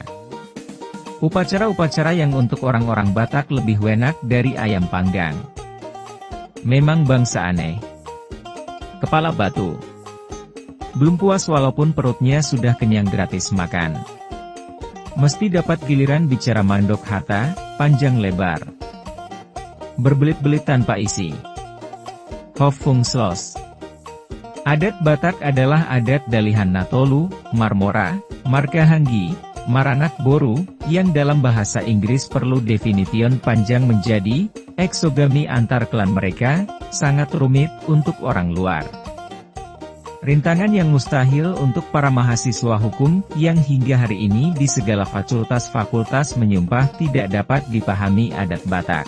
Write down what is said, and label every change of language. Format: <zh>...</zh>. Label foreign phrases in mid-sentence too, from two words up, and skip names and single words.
<id>Upacara-upacara yang untuk orang-orang Batak lebih enak dari ayam panggang. Memang bangsa aneh. Kepala batu. Belum puas walaupun perutnya sudah kenyang gratis makan. Mesti dapat giliran bicara</id> <bbc>mandok hata,</bbc> <id>panjang lebar. Berbelit-belit tanpa isi. Hoffnungslos. Adat Batak adalah adat Dalihan Natolu, Marmora, Margahanggi, Maranak Boru, yang dalam bahasa Inggris perlu definition panjang menjadi, eksogami antar klan mereka, sangat rumit untuk orang luar. Rintangan yang mustahil untuk para mahasiswa hukum, yang hingga hari ini di segala fakultas-fakultas menyumpah tidak dapat dipahami adat Batak.</id>